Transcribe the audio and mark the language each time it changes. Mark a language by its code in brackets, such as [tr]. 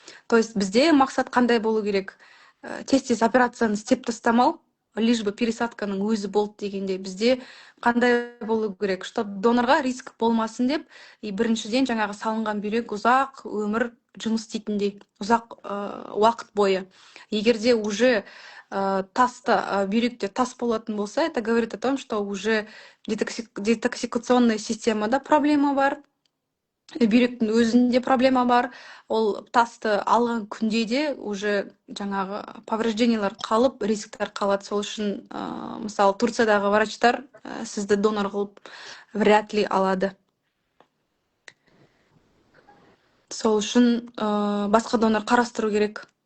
[kk] То есть бізде мақсат қандай болу керек? Тез-тез операцияны істеп тастамау, лишь бы пересадканың өзі болды дегенде бізде қандай болу керек, чтоб донорға риск болмасын деп, и біріншіден жаңағы салынған бүйрек ұзақ өмір жұмыс істейтіндей, ұзақ уақыт бойы. Егерде уже бүйректе тас болатын болса, [ru] это говорит о том, что уже детоксикационная [kk] системада проблема бар, бүйректің өзінде проблема бар. Ол тасты алған күнде де уже жаңағы повреждениялар қалып, рисктер қалады. Сол үшін мысалы Турциядағы врачтар сізді донор қылып вряд ли алады. Сол үшін басқа донор қарастыру керек.